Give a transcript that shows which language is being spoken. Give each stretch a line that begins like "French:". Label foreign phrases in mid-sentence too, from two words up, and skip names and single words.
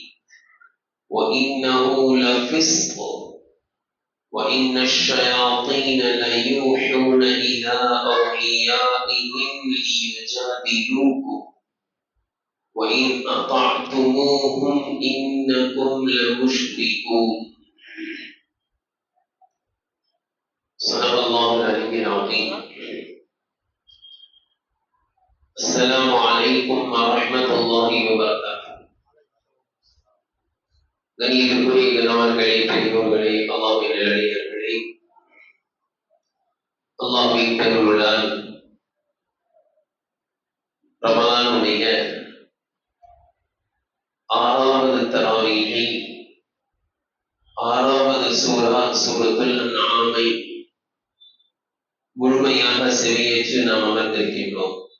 Arabic: وإنه لفسق وإن الشياطين ليوحون إلى أوليائهم ليجادلوكم وإن أطعتموهم إنكم لمشركون. صدق الله العلي العظيم. السلام عليكم ورحمة الله وبركاته.
Tamil: கணியத்திற்குரிய கணவர்களே, பெரியோர்களே, அல்லாஹ்வின் நல்லடியார்களே, அல்லாஹ்வின் பெருமருளால் ரமலானுடைய 6வது தராவீஹை 6வது சூரத்துல் அன்ஆமை முழுமையாக செவியேற்று நாம் அமர்ந்திருக்கின்றோம்.